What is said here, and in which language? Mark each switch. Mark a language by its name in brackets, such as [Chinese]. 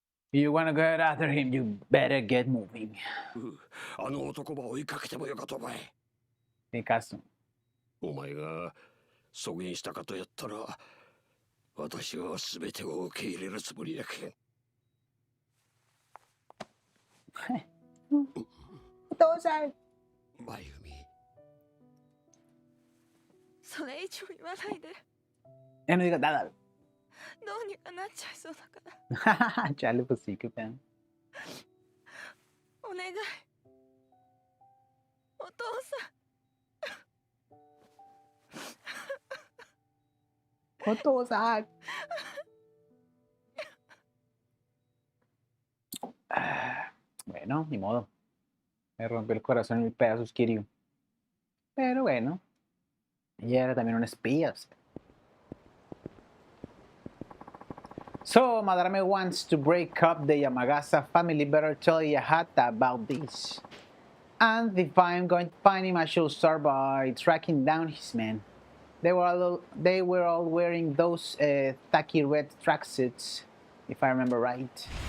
[English] You wanna get after him, you better get moving. [Japanese] あの男ば追いかけてもよかとばい。 [Spanish] Ni caso. [Japanese] お前が阻言したかとやったら、私は全てを受け入れるつもりやけん。お父さん。真由美。それ以上言わないで。 [Spanish] Ya no digas nada. [Japanese] どうにかなっちゃいそうだから。 [Spanish] Chale, pues sí, qué pedo. [Japanese] お願い。お父さん。お父さん。 [Spanish] Bueno, ni modo. Me rompió el corazón en mil pedazos, Kiryu. Pero bueno, ella era también una espía. [English] So, Madarame wants to break up the Yamagasa family. Better tell Yahata about this. And if I'm going to find him, I should start by tracking down his men. They were all wearing those tacky red tracksuits, if I remember right.